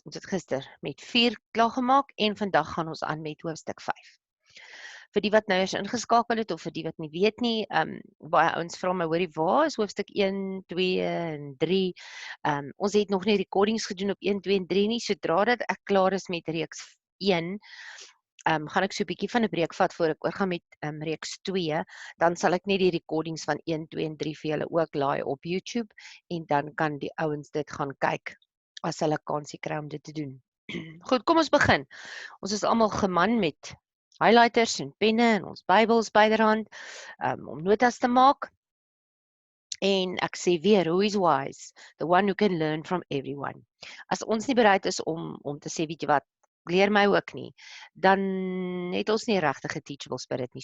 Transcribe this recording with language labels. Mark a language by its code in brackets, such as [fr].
[af] Ons het gister met 4 klaar gemaak en vandag gaan ons aan met hoofstuk 5. Vir die wat nou eens ingeskakel het of vir die wat nie weet nie, baie ouens vra my, hoorie, waar is hoofstuk 1, 2 en 3? Ons het nog nie recordings gedoen op 1, 2 en 3 nie, sodra dat ek klaar is met reeks 1, gaan ek so 'n bietjie van 'n breek vat voor ek oorgaan met reeks 2, dan sal ek net die recordings van 1, 2 en 3 vir julle ook laai op YouTube en dan kan die ouens dit gaan kyk as hulle kansie kry om dit te doen. Goed, kom ons begin. Ons is almal geman met highlighters en penne en ons Bybels byderhand om notas te maak. [en] En ek sê weer, who is wise? The one who can learn from everyone. [af] As ons nie bereid is om te sê, weet jy wat, leer my ook nie, dan het ons nie regtig 'n [en] teachable spirit [af] nie.